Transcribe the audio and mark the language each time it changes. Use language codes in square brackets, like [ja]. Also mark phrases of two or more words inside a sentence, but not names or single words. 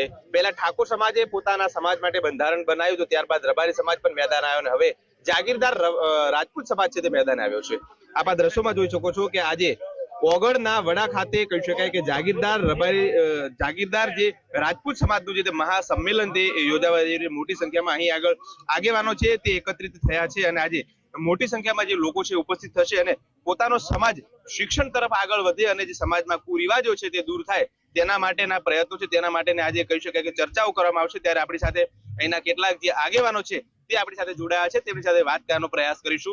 [gu] પહેલા ઠાકોર સમાજે પોતાના સમાજ માટે બંધારણ બનાવ્યું, તો ત્યારબાદ રબારી સમાજ પણ મેદાન આવ્યો ને હવે જાગીરદાર રાજપૂત સમાજ છે તે મેદાન આવ્યો છે। આપ આ દૃશ્યોમાં જોઈ શકો છો કે આજે ઓગળના વડા ખાતે કહી શકાય કે જાગીરદાર રબારી જાગીરદાર જે રાજપૂત સમાજનું જે મહાસંમેલન તે યોજાવા જઈ રહ્યું। મોટી સંખ્યામાં અહીં આગળ આગેવાનો છે તે એકત્રિત થયા છે અને આજે મોટી સંખ્યામાં જે લોકો છે ઉપસ્થિત થશે અને પોતાનો સમાજ શિક્ષણ તરફ આગળ વધે અને જે સમાજમાં કુરિવાજો છે તે દૂર થાય તેના માટેના પ્રયત્નો છે, તેના માટેને આજે કહી શકાય કે ચર્ચાઓ કરવામાં આવશે। ત્યારે આપણી સાથે અહીંના કેટલાક જે આગેવાનો છે તે આપણી સાથે જોડાયા છે, તેમની સાથે વાત કરવાનો પ્રયાસ કરીશું।